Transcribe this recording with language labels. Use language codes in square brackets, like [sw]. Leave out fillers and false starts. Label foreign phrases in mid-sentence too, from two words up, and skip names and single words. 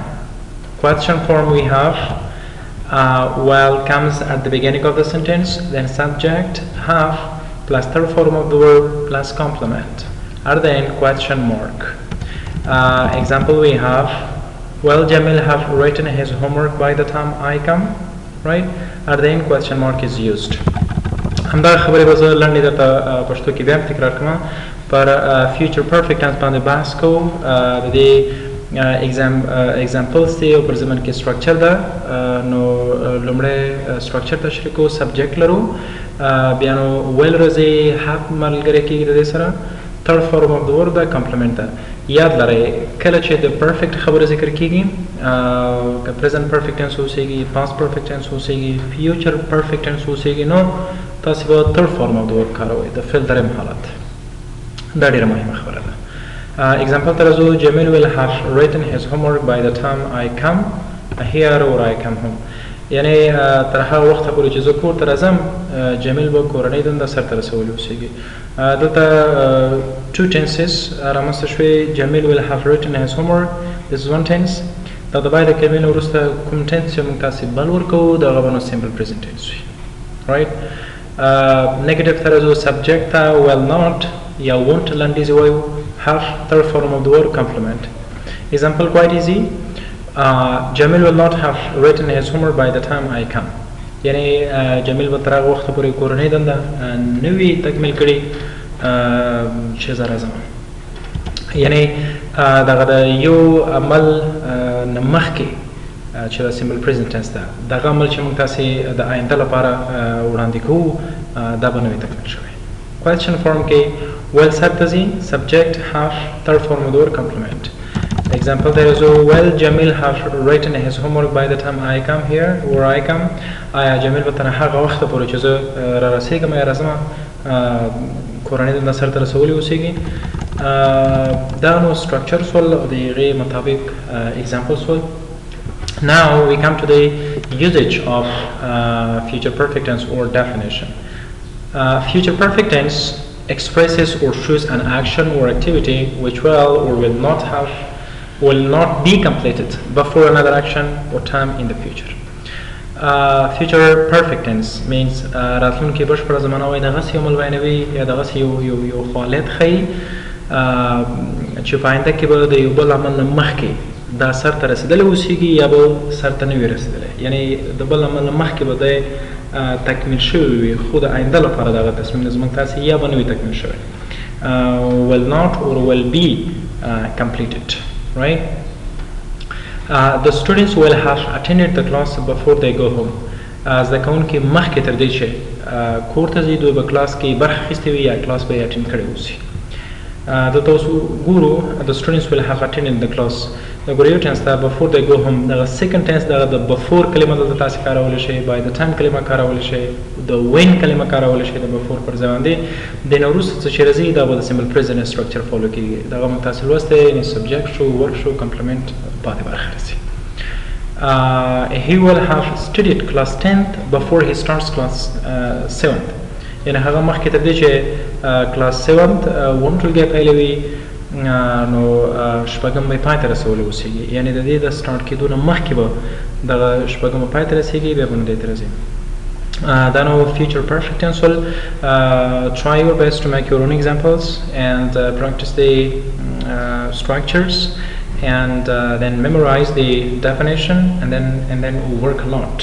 [en] Question form, we have will comes at the beginning of the sentence, then subject, have, plus third form of the verb plus complement, at the end question mark. Example, we have, will Jamil have written his homework by the time I come, right? At the end question mark is used. [ps] همدا خبرې به زه لنډې درته پښتو کې بیا هم تکرار کړم. پر [en] future perfect tense [ps] باندې بحث کوو. د دې examples دي او پر ضمن کې structure ده. نو لومړی structure تشریح کوو. subject لرو، بیا نو will راځي، have ملګری کېږي د دې سره، [en] third form of the verb ده، complement ده. [ps] یاد لرئ کله چې د perfect خبره ذکر کېږي، که [en] present perfect tense [ps] اوسېږي، [en] past perfect tense [ps] اوسېږي، [en] future perfect tense [ps] اوسېږي، نو تاسو به [en] third form of the verb [ps] کاروئ، د فعل دریم حالت. دا ډېره مهمه خبره ده. example ته راځو. [en] Jamil will have written his homework by the time I come here or I come home. [ps] یعنی تر هغه وخته پورې چې زه کور ته راځم، جمیل به کورنۍ دنده سرته رسولې اوسېږي. دلته [en] two tenses [ps] رامنځته شوې. [en] Jamil will have written his homework. This is one tense. [ps] دا د باید د کلمې نه وروسته کوم tense چې موږ تاسې بل ورکوو، د هغه به نو [en] simple present tense [ps] وي. [en] right. [ps] negative ته راځو. subject ته [en] will not [ps] یا won't لنډیزې وایو، [en] have third form of the word complement. example quite easy. Jamil will not have written his homework by the time I come. [ps] یعنی جمیل به تر هغه وخته پورې کورنۍ دنده نه وي تکمیل کړې چې زه راځم. یعنی دغه د یو عمل نه مخکې چې دا [en] simple present tense [ps] ده، دغه عمل چې موږ تاسې د آینده لپاره وړاندې کوو، دا به نه وي تکمیل شوی. [en] question form [ps] کې will سر ته ځي، [en] subject, have, third form of the word complement. example there is will Jamil have written his homework by the time I come here or I come. [ps] آیا جمیل به تر هغه وخته پورې چې زه را رسېږم یا راځم کورنۍ دنده سرته رسولې اوسېږي. دا نو structure سول د هغې مطابق example سول. [en] Now we come to the usage of future perfect tense or definition. Future perfect tense expresses or shows an action or activity which will not be completed before another action or time in the future. Future perfect tense means [ps] راتلونکي بشپړه زمانه وایي دغسې یو عمل بیانوي یا دغسې یو فعالیت ښیي چې په آینده کې به د یو بل عمل نه مخکې دا سرته رسېدلی اوسېږي یا به سرته نه وي رسېدلی. یعنی د بل عمل نه مخکې به دی تکمیل شوی وي، خو د آینده لپاره دغه تصمیم نه زموږ تاسې یا به نه وي تکمیل شوی. [en] will not or will be completed. Right? The students will have attended the class before they go home. [ps] زده کوونکي مخکې تر دې چې کور ته ځي، دوی به کلاس کې برخه اخیستې وي یا کلاس به یې اټینډ کړی اوسي. دلته اوس ګورو [en] the students will have attended the class. [ps] د ګورو یو ټنس ته [en] before they go home. [ps] دغه [en] second tense [ps] دغه د before کلمه دلته تاسې کارولی شئ، [en] by the time [ps] کلمه کارولی شئ، د when کلمه کارولی شئ د before پر ځای باندې. د نه وروسته څه چې راځي دا به د [en] simple present structure [ps] فالو کېږي. دغه موږ تاسې لوستی، یعنې subject شو، verb شو، complement پاتې برخه راځي. [en] He will have studied class 10th before he starts class 7th. [ps] یعنې هغه مخکې تر دې چې [en] class 7th [ps] 1 ټولګی پیلوي، نو شپږم به پای ته رسولی اوسېږي، یعنې د دې د سټارټ کېدو نه مخکې به دغه شپږم پای ته رسېږي، بیا به نو دې ته راځي. [en] Then future perfect tense will try your best to make your own examples and practice the structures and then memorize the definition and then work a lot.